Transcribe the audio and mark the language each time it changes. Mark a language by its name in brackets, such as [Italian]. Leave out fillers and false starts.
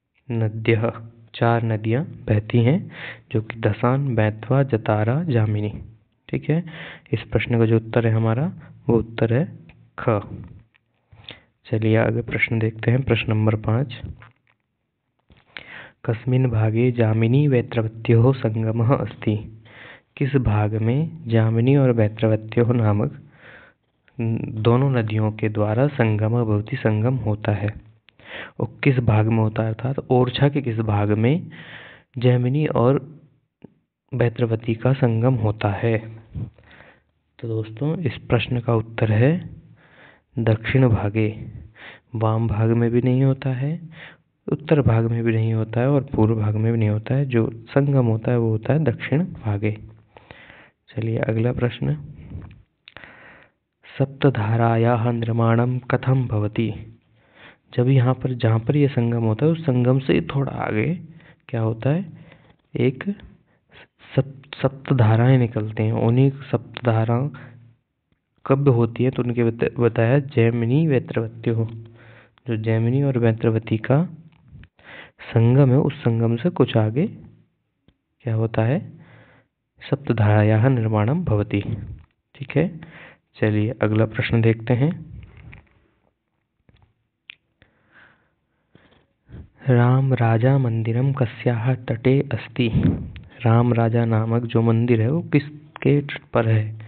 [Hindi] नद्यः, 4 नदियाँ बहती हैं, जो कि दसान, बेतवा, जतारा, जामिनी। ठीक है, इस प्रश्न का जो उत्तर है हमारा, वो उत्तर है ख। चलिए आगे प्रश्न देखते हैं। प्रश्न नंबर 5। [Sanskrit] कस्मिन् भागे जामिनी वैत्रवत्योः संगमः अस्ति। [Hindi] किस भाग में जामिनी और वैत्रवत्योः नामक दोनों नदियों के द्वारा [Sanskrit] संगम भवति, [Hindi] संगम होता है। और किस भाग में होता है, अर्थात ओरछा के किस भाग में जैमिनी और वैत्रवती का संगम होता है। तो दोस्तों इस प्रश्न का उत्तर है दक्षिण भागे। वाम भाग में भी नहीं होता है, उत्तर भाग में भी नहीं होता है, और पूर्व भाग में भी नहीं होता है। जो संगम होता है वो होता है दक्षिण भागे। चलिए अगला प्रश्न। [Sanskrit] सप्तधारायाः निर्माणं कथं भवति। [Hindi] जब यहाँ पर, जहाँ पर ये संगम होता है, उस संगम से थोड़ा आगे क्या होता है, एक सप्तधाराएं निकलते हैं। उन्हीं सप्तधारा कब होती है, तो उनके बताया जैमिनी वैत्रवती हो। जो जैमिनी और वैत्रवती का संगम है, उस संगम से कुछ आगे क्या होता है, [Sanskrit] सप्तधारायाः निर्माणं भवति। [Hindi] ठीक है, चलिए अगला प्रश्न देखते हैं। [Sanskrit] राम राजा मंदिरम कस्याः तटे अस्ति। [Hindi] राम राजा नामक जो मंदिर है वो किसके तट पर है।